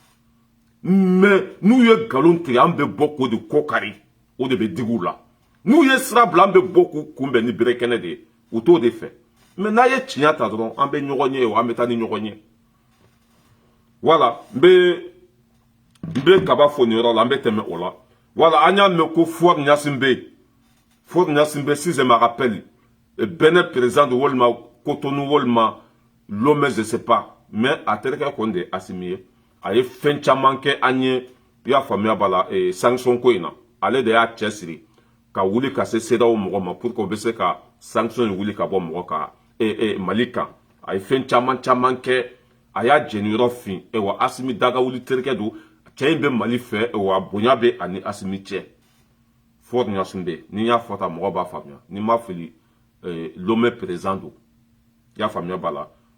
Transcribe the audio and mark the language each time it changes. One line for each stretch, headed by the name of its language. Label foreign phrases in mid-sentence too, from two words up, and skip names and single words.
Bambara: mais n'u ye nkalon tigɛ an bɛ bɔ k'o de ko kari o de bɛ digi u la n'u ye sira bila an bɛ bɔ k'u kunbɛn ni bere kɛnɛ de ye u t'o de fɛ mais n'a ye tiɲɛ ta dɔrɔn an bɛ ɲɔgɔn ye an bɛ taa ni ɲɔgɔn ye voilà n bɛ Kaba fo nin yɔrɔ la an bɛ tɛmɛ o la voilà an y'a mɛn ko Fuad Ɲasin bɛ yen Fuad Ɲasin bɛ
French: si je me rappelle Benin président de
Bambara: walima Cotonou walima Lomé
French: je sais pas
Bambara: mais a terikɛ kɔni de ye Asimi ye a ye fɛn caman kɛ an ye i y'a faamuya b'a la sanction ko in na ale de y'a cɛ siri ka wuli ka se CEDEAO mɔgɔ ma
French: pour que
Bambara: o bɛ se ka sanction in wuli ka bɔ mɔgɔ kan Mali kan a ye fɛn caman caman kɛ a y'a jɛni yɔrɔ fin wa Asimi Dagawuli terikɛ don cɛ in bɛ Mali fɛ wa bonya bɛ ani Asimi cɛ Fuad Ɲasin bɛ yen ni n y'a fɔ tan mɔgɔ b'a faamuya ni n ma fili Lomé président don i y'a faamuya b'a la